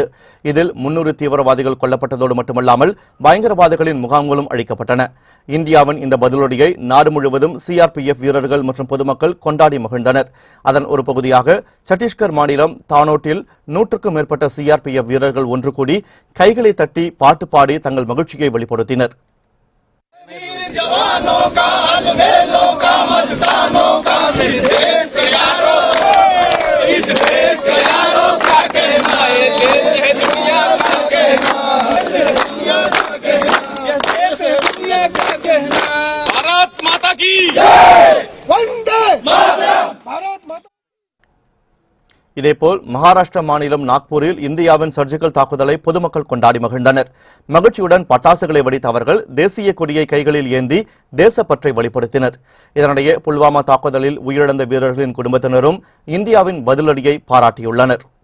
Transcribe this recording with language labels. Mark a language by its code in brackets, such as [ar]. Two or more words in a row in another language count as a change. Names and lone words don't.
[ta] இதில் 300 தீவிரவாதிகள் கொல்லப்பட்டதோடு மட்டுமல்லாமல் பயங்கரவாதிகளின் முகாம்களும் அழிக்கப்பட்டன. இந்தியாவின் இந்த பதிலடியை நாடு முழுவதும் சிஆர்பிஎஃப் வீரர்கள் மற்றும் பொதுமக்கள் கொண்டாடி மகிழ்ந்தனர். அதன் ஒரு பகுதியாக சத்தீஸ்கர் மாநிலம் தானோட்டில் 100க்கும் மேற்பட்ட சிஆர்பிஎஃப் வீரர்கள் ஒன்று கூடி கைகளை தட்டி பாட்டு பாடி தங்கள் மகிழ்ச்சியை வெளிப்படுத்தினர். [hi] जवानों का अलबेलों का मस्तानों का इस देश के यारों, इस देश के यारों क्या कहना है, देश है दुनिया का कहना, दुनिया का कहना, ये देश है दुनिया का कहना. भारत माता की जय, वंदे मातरम. भारत माता. [ta] இதேபோல் மகாராஷ்டிரா மாநிலம் நாக்பூரில் இந்தியாவின் சர்ஜிக்கல் தாக்குதலை பொதுமக்கள் கொண்டாடி மகிழ்ந்தனர். மகிழ்ச்சியுடன் பட்டாசுகளை வெடித்த அவர்கள் தேசிய கொடியை கைகளில் ஏந்தி தேசப்பற்றை வெளிப்படுத்தினர். இதனிடையே புல்வாமா தாக்குதலில் உயிரிழந்த வீரர்களின் குடும்பத்தினரும் இந்தியாவின் பதிலடியை பாராட்டியுள்ளனர்.